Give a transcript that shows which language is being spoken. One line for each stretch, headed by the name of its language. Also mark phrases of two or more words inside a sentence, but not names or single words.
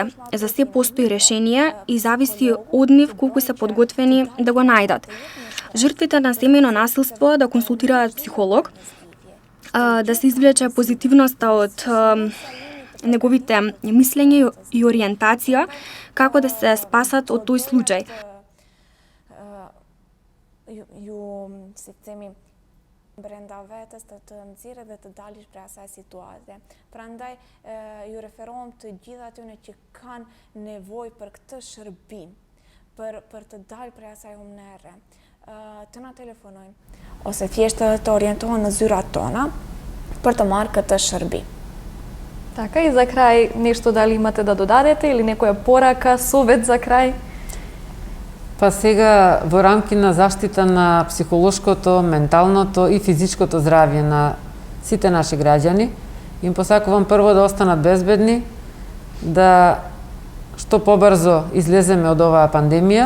Macedonian: За се постои решение и зависи од нив колку се подготвени да го најдат. Жртвите на семејно насилство да консултираат психолог, да се извлече позитивноста од неговите мислење и ориентација, како да се спасат од тој случај.
Albanian: Ju si themi brenda vetes të nxjerrë dhe të dalësh prej asaj situate. Prandaj ju referohem të gjithë atyre që kanë nevojë për këtë shërbim, për të dalë prej asaj humnere. Të na telefonojnë ose thjesht të orientohen në zyrat tona për të marrë këtë shërbim.
Macedonian: Така, и за крај, нешто дали имате да додадете или некоја порака, совет за крај? Па сега во рамки на заштита на психолошкото, менталното и физичкото здравје на сите наши граѓани, им посакувам прво да останат безбедни, да што побрзо излеземе од оваа пандемија.